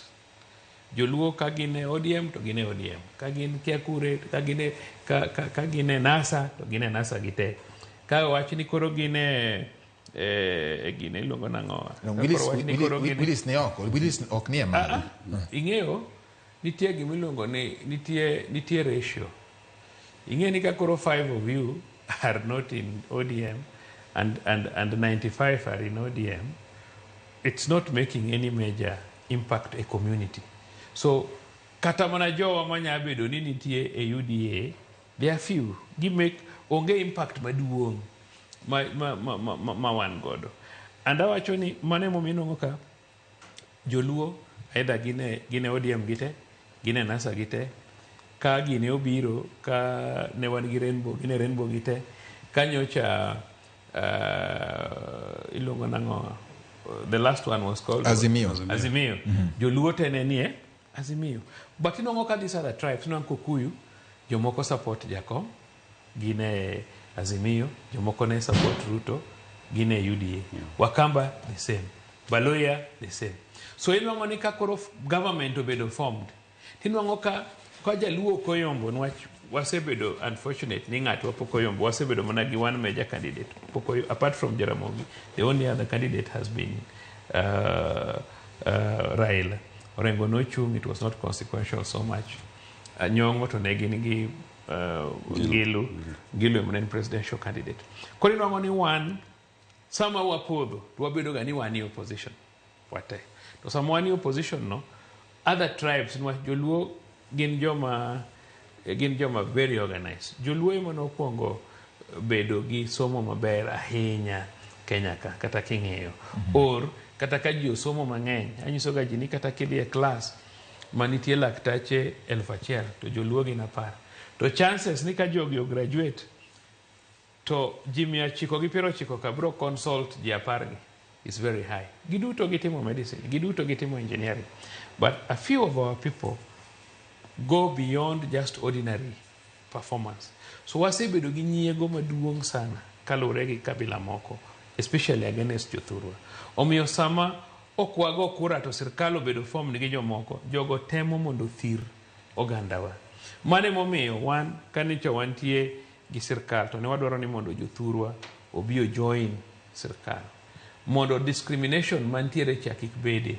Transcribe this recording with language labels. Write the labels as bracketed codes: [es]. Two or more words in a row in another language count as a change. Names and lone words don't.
[luo] Joluo ka gine ODM to gine ODM. Ka gin Kiakure, ka gine NASA to gine NASA gite. Ka wach ni koro gine gine ilongo nang'o. Willis ne ok nie malo. Ing'eyo nitie gima ilongo ni nitie ratio. Ing'eyo ni ka koro [en] 5 of you are not in ODM and 95 are in ODM, it's not making any major impact a community. [luo] So kata mana jowa manya bedo ni nitie e UDA, [en] there are few give make [luo] onge impact maduong ma wan godo. And awacho ni mane mominongo ka joluo either gine ODM gite, gine NASA gite, ka gine obiro, ka ne wan gi rainbow, gine rainbow gite, kanyocha ilongo nang'o. [en] The last one was called Azimio. [luo] Joluo tene nie Azimio. But inongo ka [en] these other tribes, [luo] inongo Kukuyu, jomoko support Jakom, gine Azimio, jomoko ne support Ruto, gine UDA. [en] Wakamba, the same. Baloya, the same. So [luo] inongo ni ka koro [en] government obedo formed. [luo] Inongo ka jaluo koyombo, wasebedo unfortunate ni ng'ato wapokoyombo, wasebedo mana gi [en] one major candidate. Apart from Ramogi, the only other candidate has been Raila. [luo] Orengo no chung, [en] it was not consequential so much. [luo] Nyong'o to ne gin gi Gilu mnen presidential candidate. Kori nwango ni one, sama wapodho, wabedo gani wani opposition. Wate. To sama wani opposition no, other tribes, joluo gin joma [en] very organized. [luo] Joluo ema nokwongo bedo gi somo maber ahinya Kenya ka kata king'eyo. Or kata ka ji osomo mang'eny, anyiso ga ji ni kata kidhi e klas manitie laktache 1,000 to joluo gin 10, to chances ni ka jogi o graduate to ji 990 ka biro consult ji 10 [en] is very high. [luo] Giduto gitimo [en] medicine, [luo] giduto gitimo [en] engineering, but a few of our people go beyond just ordinary performance. [luo] So wasebedo gi nyiego maduong' sana kalure gi kabila moko, [en] especially against [luo] jothurwa. Omiyo sama okwago kura to sirkal obedo form gi jomoko, jogo temo mondo thir ogandawa. Mane momiyo wan kanicho wantie gi sirkal to ne wadwaro ni mondo jothurwa obio join sirkal, mondo discrimination mantiere cha kik bede.